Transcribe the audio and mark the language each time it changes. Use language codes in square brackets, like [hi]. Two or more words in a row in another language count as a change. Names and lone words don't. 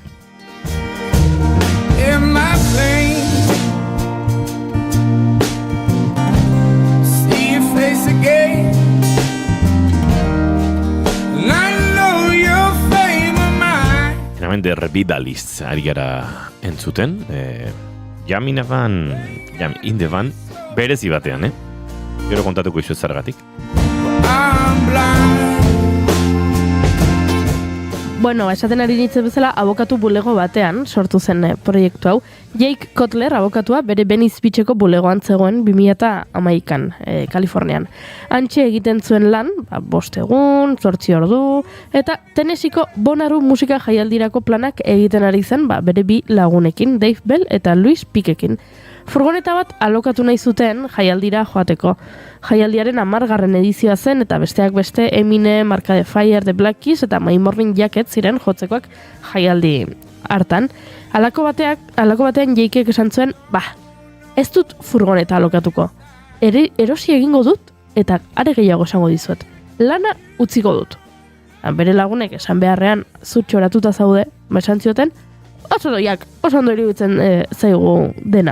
[eu] Hemen de Revivalists ari gara entzuten. Jam in the Band berezi batean, Gero kontatuko izu zergatik. Bueno, esaten ari nintzen bezala, abokatu bulego batean sortu zen proiektu hau. Jake Cutler, abokatua, bere Venice Beacheko bulegoan zegoen 2011an, Kalifornian. Antxe egiten zuen lan, 5 egun, 8 ordu, eta Tennesseeko Bonnaroo musika jaialdirako planak egiten ari zen, bere 2 lagunekin, Dave Bell eta Luis Piquekin. Furgoneta bat alokatu nahi zuten jaialdira joateko. Jaialdiaren 10. edizioa zen eta besteak beste Eminem, Arcade Fire, The Black Keys eta My Morning Jacket ziren jotzekoak jaialdi hartan. Halako batean Jakeek esan zuen, ez dut furgoneta alokatuko. Erosi egingo dut eta are gehiago esango dizuet. Lana utziko dut. Bere lagunek esan beharrean zutxoratuta zaude, esan zioten, oso ondo iruditzen zaigu dena.